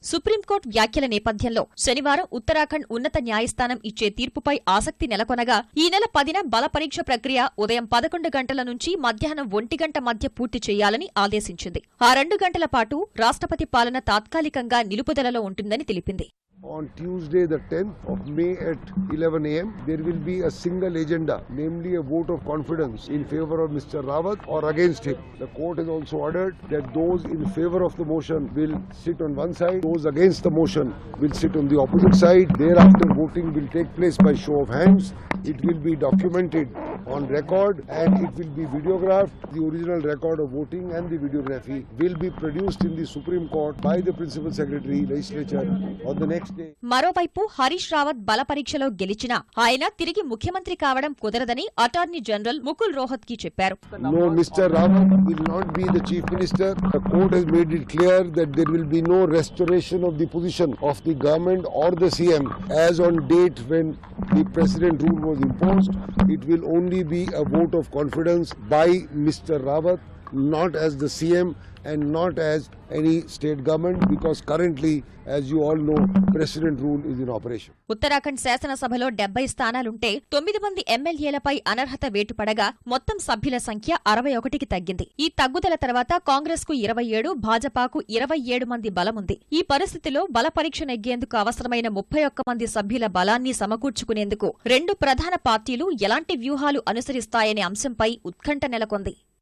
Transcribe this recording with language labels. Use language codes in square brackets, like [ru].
[te] Supreme court వ్యాఖ్యల నేపథ్యంలో శనివారం ఉత్తరాఖండ్ ఉన్నత న్యాయస్థానం ఇచ్చే తీర్పుపై ఆసక్తి నెలకొనగా ఈ నెల 10న బల పరీక్ష ప్రక్రియ ఉదయం 11 గంటల నుంచి మధ్యాహ్నం 1 గంట మధ్య పూర్తి చేయాలని ఆదేశించింది. 2 గంటల పాటు రాష్ట్రపతి పాలన తాత్కాలికంగా నిలుపుదలలో ఉంటుందని తెలిపింది. [en] On Tuesday, the 10th of May at 11 a.m., there will be a single agenda, namely a vote of confidence in favor of Mr. Rawat or against him. The court has also ordered that those in favor of the motion will sit on one side, those against the motion will sit on the opposite side. Thereafter, voting will take place by show of hands. It will be documented on record and it will be videographed. The original record of voting and the videography will be produced in the Supreme Court by the Principal Secretary, Legislature on the next. [te] మరోవైపు హరీష్ రావత్ బల పరీక్షలో గెలిచినా ఆయన తిరిగి ముఖ్యమంత్రి కావడం కుదరదని attorney general Mukul Rohatgi చెప్పారు. [en] No, Mr. Rawat will not be the Chief Minister. The court has made it clear that there will be no restoration of the position of the government or the CM as on date when the President rule was imposed. It will only be a vote of confidence by Mr. Rawat, not as the CM and not as any state government, because currently, as you all know, President rule is in operation. [te] Uttarakhand శాసనసభలో 70 స్థానాలుంటే 9 మంది ఎమ్మెల్యేలపై అనర్హత వేటు పడగా మొత్తం సభ్యుల సంఖ్య 61కి తగ్గింది. ఈ తగ్గుదల తర్వాత కాంగ్రెస్ కు 27, భాజపాకు 27 మంది బలముంది. ఈ పరిస్థితిలో బల పరీక్ష నెగ్గేందుకు అవసరమైన 31 మంది సభ్యుల బలాన్ని సమకూర్చుకునేందుకు 2 ప్రధాన పార్టీలు ఎలాంటి వ్యూహాలు అనుసరిస్తాయనే అంశంపై ఉత్కంఠ నెలకొంది.